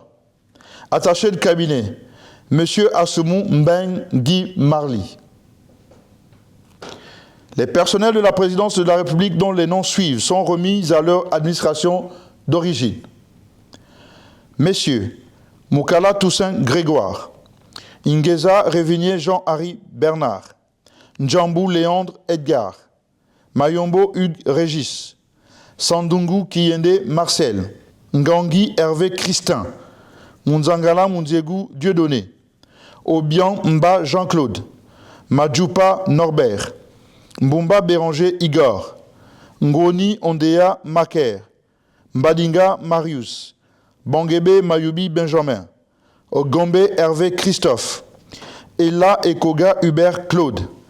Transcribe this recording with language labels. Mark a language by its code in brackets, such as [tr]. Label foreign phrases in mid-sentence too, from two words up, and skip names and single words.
[fr] Attaché de cabinet, Monsieur Assoumou Mbeng Guy Marly. Les personnels de la présidence de la République dont les noms suivent sont remis à leur administration d'origine. Messieurs, Moukala Toussaint Grégoire, Ingeza Révigné Jean-Harry Bernard, Njambou Léandre Edgar, Mayombo Hugues Régis, Sandungu Kiyende Marcel, Ngangui Hervé Christin, Munzangala Mundiegu Dieudonné, Obian Mba Jean-Claude, Madjoupa Norbert, Mbumba Béranger Igor, Ngoni Ondea Maker, Mbadinga Marius, Bangebe Mayubi Benjamin, Ogombe Hervé Christophe, Ella Ekoga Hubert Claude,